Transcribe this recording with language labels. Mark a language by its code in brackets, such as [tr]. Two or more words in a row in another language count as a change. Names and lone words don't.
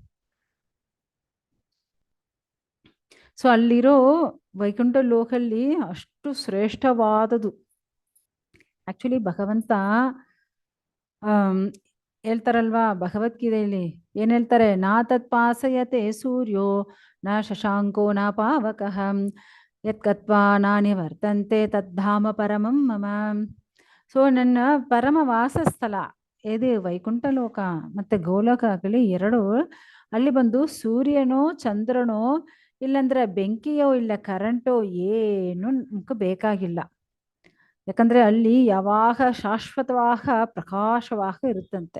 [kn] ಸೊ ಅಲ್ಲಿರೋ ವೈಕುಂಠ ಲೋಕಲ್ಲಿ ಅಷ್ಟು ಶ್ರೇಷ್ಠವಾದದು. ಆಕ್ಚುಲಿ ಭಗವಂತ ಹೇಳ್ತಾರಲ್ವಾ ಭಗವದ್ಗೀತೆಯಲ್ಲಿ ಏನ್ ಹೇಳ್ತಾರೆ, [sa] ನಾ ತತ್ಪಾಸಯತೆ ಸೂರ್ಯೋ ನ ಶಶಾಂಕೋ ನ ಪಾವಕಃ ಯತ್ಕತ್ವಾ ನಾನಿ ವರ್ತಂತೆ ತದ್ಧಾಮ ಪರಮಂ ಮಮ. [kn] ಸೊ ನನ್ನ ಪರಮ ವಾಸಸ್ಥಳ ಇದು ವೈಕುಂಠ ಲೋಕ ಮತ್ತೆ ಗೋಲೋಕ ಆಗಲಿ ಎರಡು. ಅಲ್ಲಿ ಬಂದು ಸೂರ್ಯನೋ ಚಂದ್ರನೋ ಇಲ್ಲಂದ್ರೆ ಬೆಂಕಿಯೋ ಇಲ್ಲ ಕರೆಂಟೋ ಏನು ನಮ್ಗೆ ಬೇಕಾಗಿಲ್ಲ. ಯಾಕಂದ್ರೆ ಅಲ್ಲಿ ಯಾವಾಗ ಶಾಶ್ವತವಾದ ಪ್ರಕಾಶವಾಗ ಇರುತ್ತಂತೆ.